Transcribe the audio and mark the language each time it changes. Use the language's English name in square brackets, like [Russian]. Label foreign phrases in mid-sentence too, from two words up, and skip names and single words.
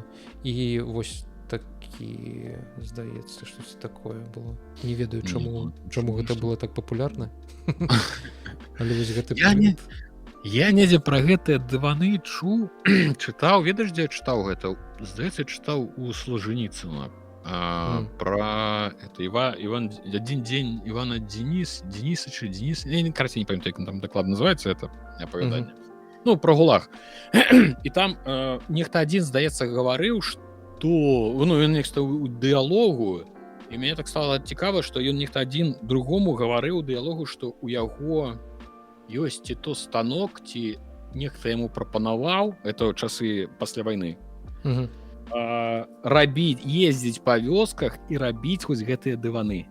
[Belarusian] І вось такі, здаецца, штосьці такое было, не ведаю, чаму гэта было так папулярна. Але вось гэта я недзе пра гэтыя дываны чытаў, ведаеш, дзе я чытаў гэта, здаецца, чытаў у Солженіцына [Russian] про это Иван один день Ивана Денисовича, [Belarusian] я карацей не памятаю, як там дакладна [Russian] называется это [Belarusian] апавяданне. [Russian] Ну, про ГУЛАГ. [Belarusian] І там нехта адзін, здаецца, гаварыў, што ён нехта у дыялогу, і мяне так стала цікава, што ён нехта адзін другому гаварыў у дыялогу, што у яго ёсць ці то станок, ці нехта яму прапанаваў, это часы пасля вайны, рабіць, ездзіць па вёсках і рабіць вось гэтыя дываны.